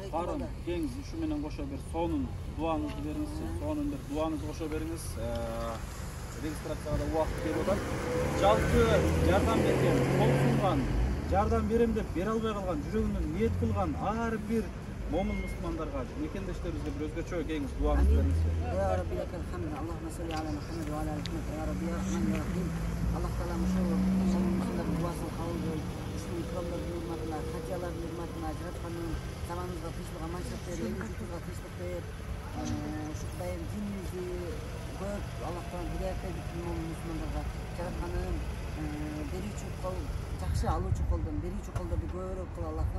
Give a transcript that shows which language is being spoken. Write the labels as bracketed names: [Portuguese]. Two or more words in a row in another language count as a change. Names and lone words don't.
[Kyrgyz] Барын кеңиз ушу менен кошо бир сонун дуаңызды бериңиз, сонун бир дуаңызды кошо бериңиз. Регистрацияга да убакыт берип атат. Жалпы жардам берген, кол сунган, жардам берем деп бере албай калган, жүрөгүнөн ниет кылган ар бир момун мусулмандарга, мекендештерибизге бир өзгөчө кеңиз дуаңызды бериңиз. [Arabic] يا ربي لك الحمد. اللهم صل على محمد وعلى آل محمد. يا ربي يا رحمن يا رحيم. [Kyrgyz] Allah Taala ошол мусулмандардын дуасын кабыл кылып, исламдын курамдардын урматына, хажылардын урматына, жаратканын заманыбызга тынчтык, аманчылык берип, элибизге тынчтык берип, ушу Кудайым динибизди көп Аллах Таала хидayat берип, мусулмандарга жаратканын берүүчү кол, жакшы алуучу колдон, берүүчү колдорду көбүрөөк кыл Аллахым.